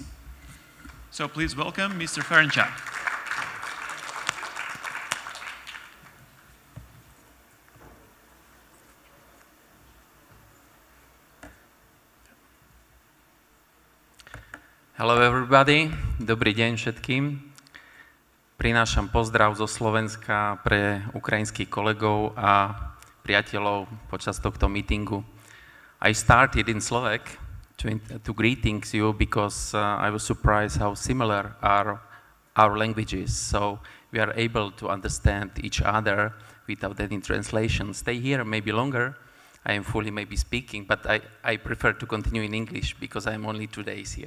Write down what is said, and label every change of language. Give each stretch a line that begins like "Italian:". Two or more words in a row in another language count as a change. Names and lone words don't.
English: So please welcome Mr. Ferenczak. Hello everybody,
Slovak: dobrý deň všetkým. Prinášam pozdrav zo Slovenska pre ukrajinských kolegov a priateľov počas tohto meetingu.
English: I started in Slovak to greetings you because I was surprised how similar are our languages. So we are able to understand each other without any translation. Stay here maybe longer. I am fully maybe speaking, but I prefer to continue in English because I am only 2 days here.